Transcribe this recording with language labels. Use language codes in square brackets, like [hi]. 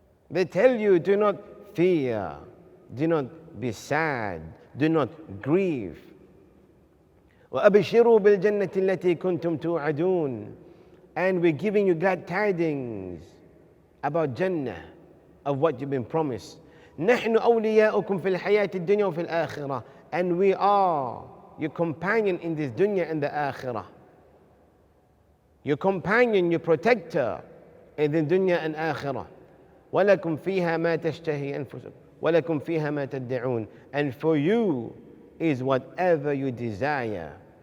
[en] They tell you, do not fear, do not be sad, do not grieve. [ar] وَأَبْشِرُوا بِالْجَنَّةِ الَّتِي كُنْتُمْ تُوعَدُونَ. [en] And we're giving you glad tidings about Jannah. of what you've been promised. [ar] نحن أولياؤكم في الحياة الدنيا وفي الآخرة. [en] And we are your companion in this dunya and the akhirah. Your companion, your protector in the dunya and akhirah. [ar] وَلَكُمْ فِيهَا مَا تَشْتَهِي أَنفُسُكُمْ وَلَكُمْ فِيهَا مَا تَدَّعُونَ. [en] And for you is whatever you desire.